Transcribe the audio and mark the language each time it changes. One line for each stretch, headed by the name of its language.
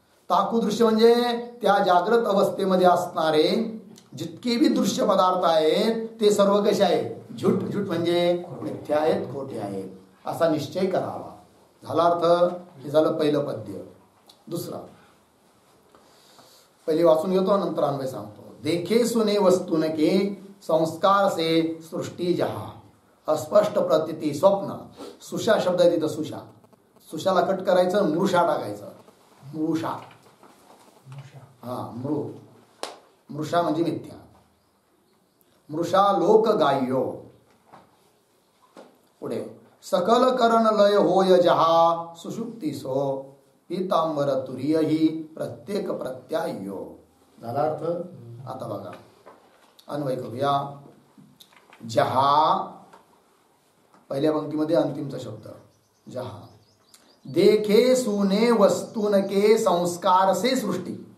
Marathi: ताकू दृश्य म्हणजे त्या जागृत अवस्थेमध्ये असणारे जितके बी दृश्य पदार्थ आहेत ते सर्व कसे आहेत? झूट. झूट म्हणजे मिथ्या आहेत, खोटे आहेत असा निश्चय करावा. झाला अर्थ? हे झालं पहिलं पद्य. दुसरा पहिले वाचून घेतो, नंतर अन्वय सांगतो.
Hindi: देखे सुने वस्तुन के संस्कार से सृष्टी जहा, अस्पष्ट प्रतीती स्वप्न.
Marathi: सुषा शब्द आहे तिथं. सुषा, सुशाला कट करायचं, मृषा टाकायचं. मृषा, हा मृषा म्हणजे मिथ्या.
Hindi: मृषा लोक गायो. पुढे सकल करण लय होय जहा सुषुप्ती सो पीतांबर तुरीय ही प्रत्येक प्रत्यायो.
Marathi: झाला अर्थ? आता बघा अन्वय करूया. जहा पहिल्या पंक्तीमध्ये अंतिमचा शब्द जहा.
Hindi: देखे सुने वस्तुन के संस्कार से सृष्टी.